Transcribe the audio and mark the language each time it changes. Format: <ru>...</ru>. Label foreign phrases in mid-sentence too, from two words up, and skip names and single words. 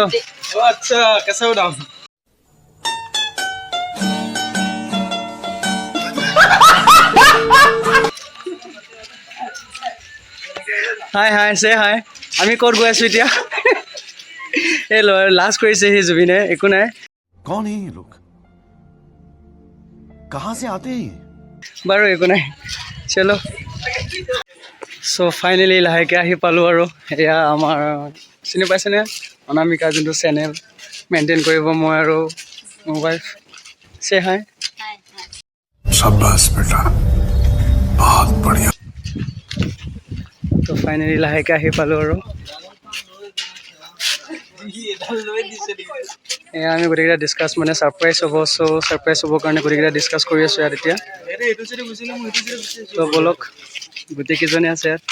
<as>আচ্ছা কেঁচা উদাম।</as> <en>hi hi say hi.</en> <as>আমি ক'ত গৈ আছোঁ এতিয়া? এই লাষ্ট কৰিছে সি জুবিনে, একো নাই।</as> <hi>कौन है ये लोग? कहाँ से आते हैं?</hi> <as>বাৰু একো নাই, চলো। চ' ফাইনেলি লাহেকৈ আহি পালোঁ আৰু এয়া আমাৰ চিনি পাইছেনে অনামিকা, যোনটো চেনেল মেইনটেইন কৰিব মই আৰু মোৰ ৱাইফ।</as> <en>say hi.</en> <hi>शाबाश बेटा, बहुत बढ़िया।</hi> <as>তো ফাইনেলি লাহেকৈ আহি পালোঁ আৰু এয়া আমি গোটেইকেইটা ডিছকাছ মানে ছাৰপ্ৰাইজ হ'ব, চ' ছাৰপ্ৰাইজ হ'বৰ কাৰণে গোটেইকেইটা ডিছকাছ কৰি আছোঁ ইয়াত এতিয়া। তো ব'লক, গোটেইকেইজনে আছে ইয়াত।</as>